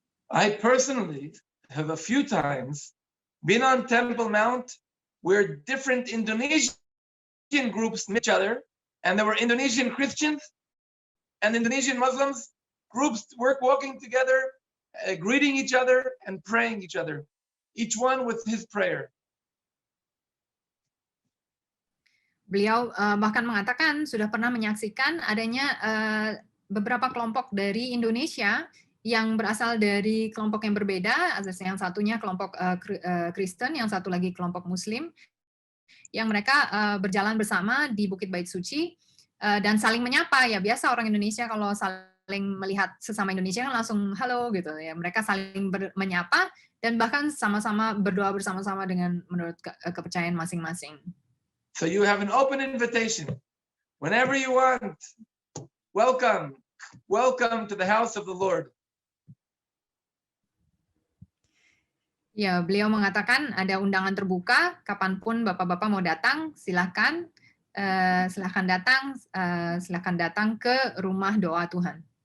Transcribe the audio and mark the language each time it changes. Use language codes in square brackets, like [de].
[en] I personally have a few times been on Temple Mount where different Indonesian groups met each other, and there were Indonesian Christians and Indonesian Muslims groups walking together, greeting each other and praying each other, each one with his prayer. [id] Beliau bahkan mengatakan sudah pernah menyaksikan adanya beberapa kelompok dari Indonesia yang berasal dari kelompok yang berbeda, yang satunya kelompok Kristen, yang satu lagi kelompok Muslim, yang mereka berjalan bersama di Bukit Bait Suci dan saling menyapa. Ya biasa orang Indonesia kalau saling melihat sesama Indonesia kan langsung halo gitu ya. Mereka saling menyapa dan bahkan sama-sama berdoa bersama-sama dengan menurut kepercayaan masing-masing. [en] So you have an open invitation. Whenever you want, welcome to the house of the Lord. [id] Ya, beliau mengatakan ada undangan terbuka, kapanpun bapak-bapak mau datang, silahkan datang ke rumah doa Tuhan.